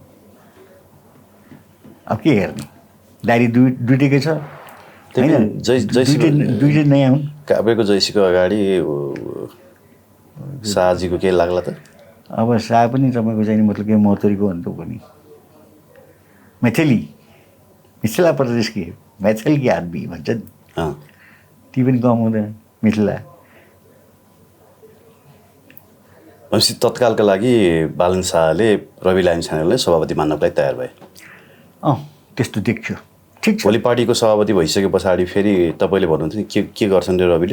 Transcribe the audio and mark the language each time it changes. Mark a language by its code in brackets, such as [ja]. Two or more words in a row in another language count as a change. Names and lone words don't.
[ne] अब के हेर्ने, दाइरी दुइटैकै छ होइन, दुइटै नयाँ हुन्। काभ्रेको जैसीको अगाडि शाहजीको के लाग्ला त? अब शाह पनि तपाईँको चाहिँ मतलब के महतरीको हो नि त पनि मैथिली [mai] मिथिला प्रदेश की मैथिल की आदमी [ne] भन्छ नि, ती पनि कम हुँदैन मिथिला। भनेपछि तत्कालका लागि बालन शाहले रवि लामिछानेलाई सभापति मान्नको लागि तयार भए। त्यस्तो देख्यो। ठिक छ। भोलि पार्टीको सभापति भइसके पछाडि फेरि तपाईँले भन्नुहुन्छ नि के गर्छन् रे रविले?